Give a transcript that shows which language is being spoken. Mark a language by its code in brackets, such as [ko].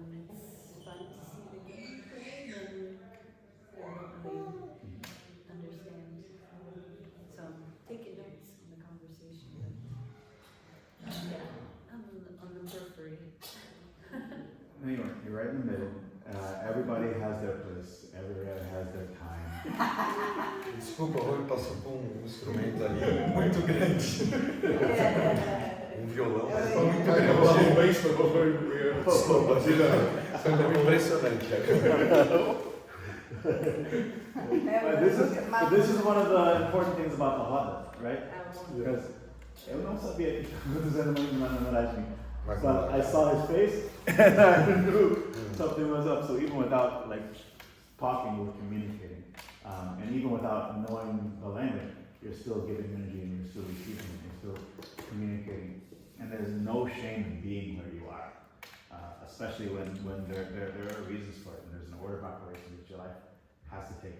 [en] It's fun to see the game play, and I don't really understand. So I'm taking notes on the conversation, but yeah, I'm on the periphery. No, you're right in the middle. Everybody has their place, everybody has their time. [pt] Desculpa, o Rui passou por instrumento ali muito grande. Violão, mas foi muito grande. Foi impressionante. [en] But this is one of the important things about the roda, right? [pt] Because eu não sabia que estava dizendo muito na verdade. [en] But I saw his face and I knew something was up. So even without like talking, we're communicating. And even without knowing the language, you're still giving energy and you're still receiving it, you're still communicating. And there's no shame in being where you are, especially when there are reasons for it and there's an order of operation that your life has to take.